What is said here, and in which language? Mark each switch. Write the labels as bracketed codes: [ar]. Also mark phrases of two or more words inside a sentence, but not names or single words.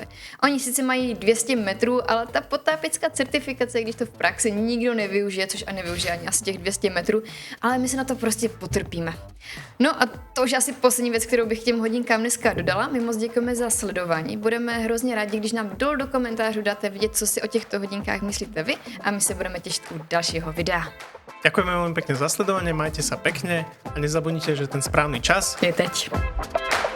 [cs] Oni sice mají 200 metrů, ale ta potápěcká certifikace, když to v praxi nikdo nevyužije, což a nevyužije ani asi těch 200 metrů, ale my se na to prostě potrpíme. No a to už asi poslední věc, kterou bych těm hodinkám dneska dodala. My moc děkujeme za sledování. Budeme hrozně rádi, když nám dolů do komentářů dáte vidět, co si o těchto hodinkách myslíte vy, a my se budeme těšit u dalšího videa. [sk] Ďakujeme veľmi pekne za sledovanie, majte sa pekne a nezabudnite, že ten správny čas [cs] Je teď.